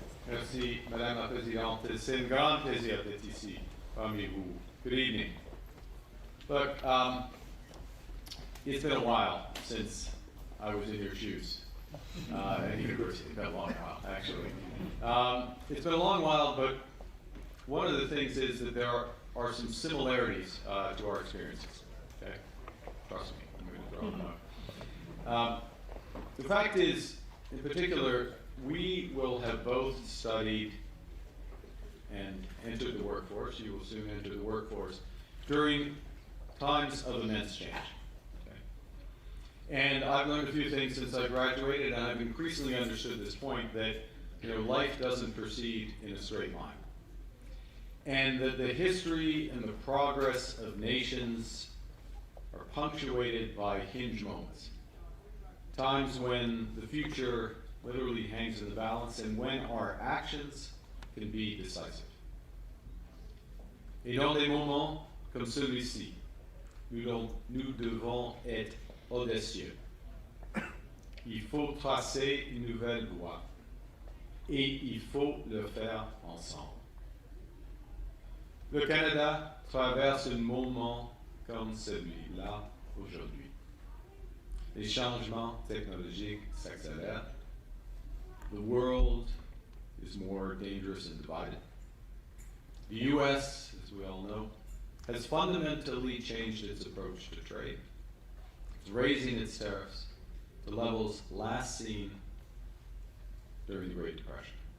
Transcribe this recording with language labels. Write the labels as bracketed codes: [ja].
[fr] Merci, Madame la Présidente. C'est un grand plaisir d'être ici parmi vous. [en] Good evening. Look, it's been a while since I was in your shoes at university. It's been a long while, actually. It's been a long while, but one of the things is that there are some similarities to our experiences. Okay, trust me, I'm going to throw them out. The fact is, in particular, we will have both studied and entered the workforce. You will soon enter the workforce during times of immense change. Okay? And I've learned a few things since I graduated, and I've increasingly understood this point that life doesn't proceed in a straight line. And that the history and the progress of nations are punctuated by hinge moments. Times when the future literally hangs in the balance and when our actions can be decisive. [fr] Et dans des moments comme celui-ci, nous devons être audacieux. Il faut tracer une nouvelle voie et il faut le faire ensemble. Le Canada traverse un moment comme celui-là aujourd'hui. Les changements technologiques s'accélèrent. [en] The world is more dangerous and divided. The U.S., as we all know, has fundamentally changed its approach to trade. It's raising its tariffs to levels last seen during the Great Depression.